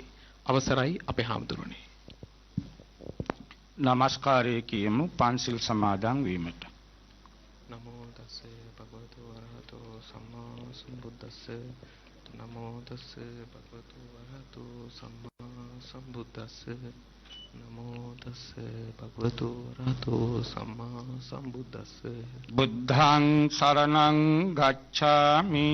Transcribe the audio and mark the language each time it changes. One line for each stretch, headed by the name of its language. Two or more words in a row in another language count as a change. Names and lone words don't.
Sinhala: අවසරයි අපේ හාමුදුරනේ. නමස්කාරය කියමු පන්සිල් සමාදන් වීමට.
Pali: නමෝ තස්සේ භගවතු වරහතෝ සම්මා සම්බුද්දස්සේ නමෝ තස්සේ භගවතු වරහතෝ සම්මා සම්බුද්දස්සේ නමෝ තස්සේ භගවතු වරහතෝ සම්මා සම්බුද්දස්සේ බුද්ධං සරණං ගච්ඡාමි